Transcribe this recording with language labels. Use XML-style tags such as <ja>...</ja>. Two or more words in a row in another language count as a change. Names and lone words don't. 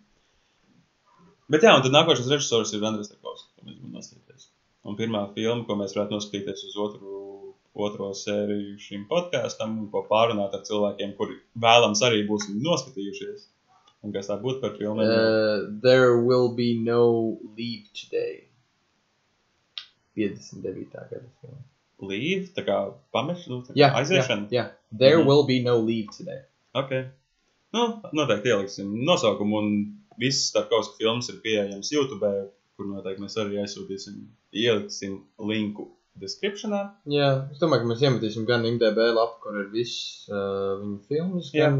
<lv>Bet jā, un tad nākošais režisors ir Andrejs Tarkovskis, ko mēs gribam nostīties. Un pirmā filma, ko mēs varētu noskatīties uz otro sēriju šim podkastam, un ko pārunāt ar cilvēkiem, kuri vēlams arī būs noskatījušies. Un kas tā būtu par filmu?</lv> <en>There will be no leave today.</en> <lv>59. gada filma. Leave? Tā kā pamešana? Aiziešana? Jā.</lv> <en>There will be no leave today.</en> <lv>Ok. Nu, noteikti ieliksim nosaukumu, un visas Tarkovska filmas ir pieejams YouTube, kur noteikti mēs arī ieliksim linku descriptionā. Jā, es domāju, ka mēs iemetīsim gan IMDb lapu, kur ir viss viņu filmas, gan...</lv>